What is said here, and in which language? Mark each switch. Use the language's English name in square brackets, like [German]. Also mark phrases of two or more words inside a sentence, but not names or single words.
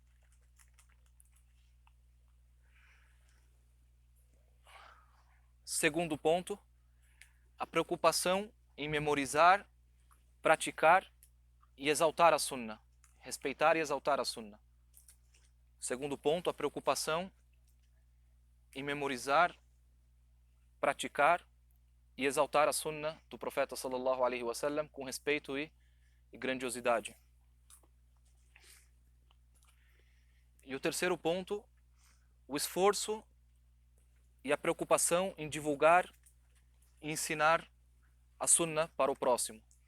[Portuguese] Segundo ponto, a preocupação em memorizar, praticar e exaltar a sunna. Respeitar e exaltar a sunna. Segundo ponto, a preocupação em memorizar, praticar e exaltar a sunna do profeta sallallahu alaihi wasallam com respeito e grandiosidade. E o terceiro ponto, o esforço e a preocupação em divulgar e ensinar a sunna para o próximo.